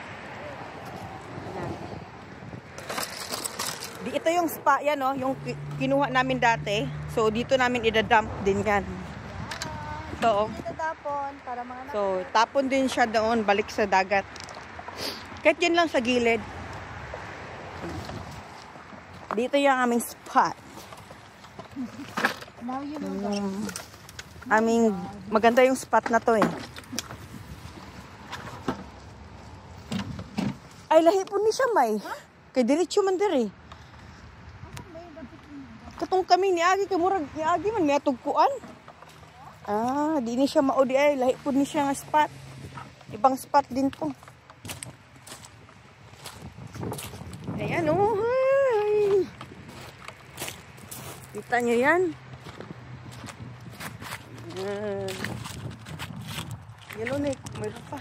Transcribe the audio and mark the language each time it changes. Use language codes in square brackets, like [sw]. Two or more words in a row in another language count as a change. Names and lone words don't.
[tl] Ito yung spa, yan o, yung kinuha namin dati. So, dito namin idadump din yan. So, tapon din siya doon, balik sa dagat. Kahit yan lang sa gilid. Dito yung aming spot. [en] Now you know [tl] maganda yung spot na to eh. [ceb] Ay, lahi po ni siya may. Kay diretso man diri. Katong kami ni Agi, kay murag ni Agi man may atugkuan. Di ni siya maudi ay, lahi po ni siya nga spot. [tl] Ibang spot din po. Ayan oh, hi. Kita nyo yan? Yan o, Nick, mayroon pa.